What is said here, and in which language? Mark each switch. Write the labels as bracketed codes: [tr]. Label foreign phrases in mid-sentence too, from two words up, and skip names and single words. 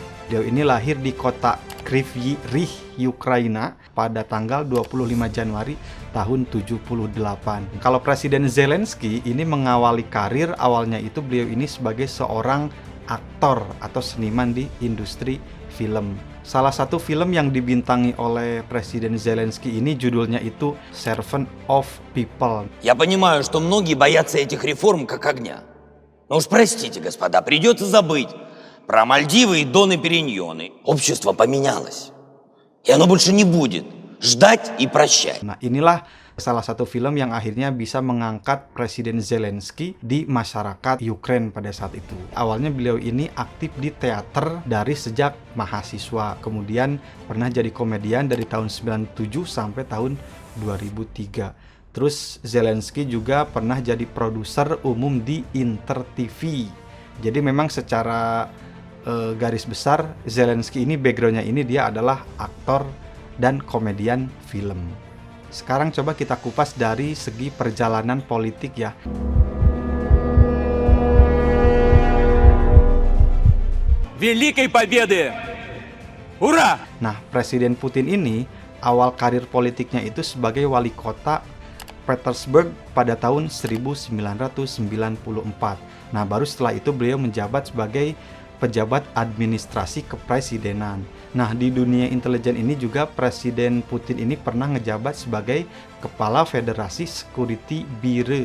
[id] Dia ini lahir di kota Kryvyi Rih, Ukraina pada tanggal 25 Januari tahun 78. Kalau Presiden Zelensky ini mengawali karir awalnya itu beliau ini sebagai seorang aktor atau seniman di industri film. Salah satu film yang dibintangi oleh Presiden Zelensky ini judulnya itu Servant of People. [ru] Я понимаю, что многие боятся этих реформ как огня. Но уж простите, господа, придется забыть про Мальдивы и Доны Периньоны. Общество поменялось. И оно больше не будет ждать и прощать. [id] Nah, inilah salah satu film yang akhirnya bisa mengangkat Presiden Zelensky di masyarakat Ukraine pada saat itu. Awalnya beliau ini aktif di teater dari sejak mahasiswa. Kemudian pernah jadi komedian dari tahun 97 sampai tahun 2003. Terus Zelensky juga pernah jadi produser umum di Inter TV. Jadi memang secara garis besar Zelensky ini backgroundnya ini dia adalah aktor dan komedian film. Sekarang coba kita kupas dari segi perjalanan politik ya. [ru] Великой Победы! Ура! [id] Nah, Presiden Putin ini awal karir politiknya itu sebagai wali kota Petersburg pada tahun 1994. Nah, baru setelah itu beliau menjabat sebagai pejabat administrasi kepresidenan. Nah, di dunia intelijen ini juga Presiden Putin ini pernah ngejabat sebagai Kepala Federasi Security Bureau.